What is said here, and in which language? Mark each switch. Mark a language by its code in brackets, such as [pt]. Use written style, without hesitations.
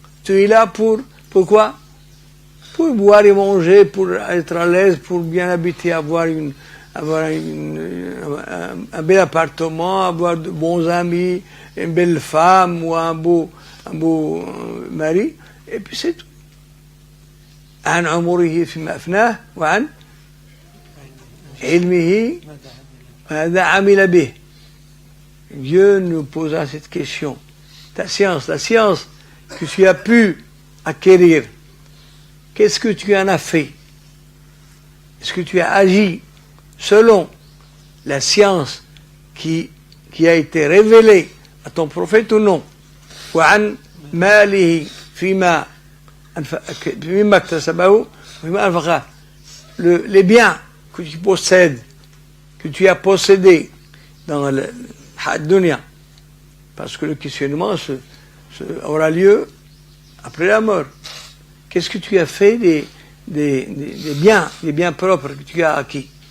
[fr] Tu es là pourquoi? Pour boire et manger, pour être à l'aise, pour bien habiter, avoir un bel appartement, avoir de bons amis, une belle femme ou un beau mari, et puis c'est tout. [ar] عن عمره فيما أفناه وعن علمه ماذا عمل به. [fr] Dieu nous posera cette question. Ta science, la science que tu as pu acquérir, qu'est-ce que tu en as fait? Est-ce que tu as agi selon la science qui a été révélée à ton prophète ou non? [ar] وعن ماله فيما اكتسبه وفيما أنفقه. [fr] Les biens que tu possèdes, que tu as possédés dans le dunya, parce que le questionnement aura lieu après la mort. Qu'est-ce que tu as fait des biens propres que tu as acquis?